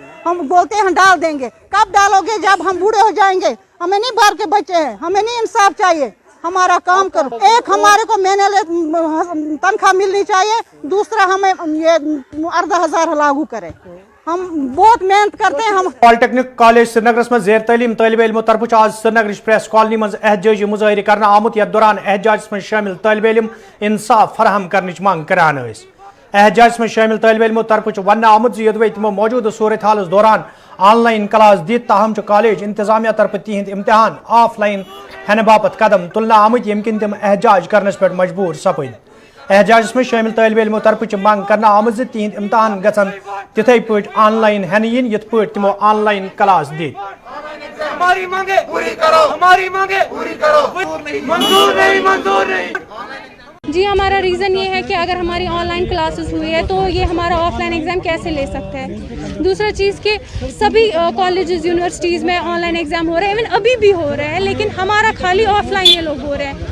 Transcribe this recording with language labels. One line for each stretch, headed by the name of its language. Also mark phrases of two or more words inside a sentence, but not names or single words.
Urdu: ہم بولتے ہیں ڈال دیں گے. کب ڈالو گے؟ جب ہم بوڑھے ہو جائیں گے. ہمیں نہیں باہر کے بچے ہیں, ہمیں نہیں انصاف چاہیے. ہمارا کام کرو. ایک ہمارے کو مہینے تنخواہ ملنی چاہیے, دوسرا ہمیں یہ 18,000 لاگو کرے. ہم بہت محنت کرتے ہیں. ہم
Kashmiri: پالی ٹیکنک کالج سری نگرس مز زیر تعلیم طالب علموں طرف آز سری نگر پریس کالونی مز احتجاجی مظاہرہ کرنا آمت یتھ دوران احتجاجس مز شامل طالب علم انصاف فراہم کرنچ منگ کران. احتجاجس مز شامل طالب علموں طرف ونہ آمت یدوے تمو موجودہ صورت حالس دوران
English: online class
Kashmiri: دت, تاہم کالج انتظامیہ طرف تہند امتحان آف لائن ہینہ باپت قدم تلنہ آمت یم کن تم احتجاج کرنس پہ مجبور سپد. احتجاجس میں شامل طالب علموں طرف منگ کرنا آمد تہند امتحان گژھن تتھے پٲٹھۍ آن لائن ہینہ ین یتھ پٲٹھۍ تمو
English: online class
Kashmiri: دِتۍ
Urdu: ہماری مانگے پوری کرو ہماری مانگے پوری کرو منظور نہیں منظور نہیں جی ہمارا ریزن یہ ہے کہ اگر ہماری
English: online classes
Urdu: ہوئی ہے تو یہ ہمارا
English: offline exam
Urdu: کیسے لے سکتا ہے. دوسرا چیز کہ سبھی کالجز یونیورسٹیز میں
English: online exam
Urdu: ہو رہے ہیں, ایون ابھی بھی ہو رہا ہے, لیکن ہمارا خالی آف لائن یہ لوگ ہو رہے ہیں.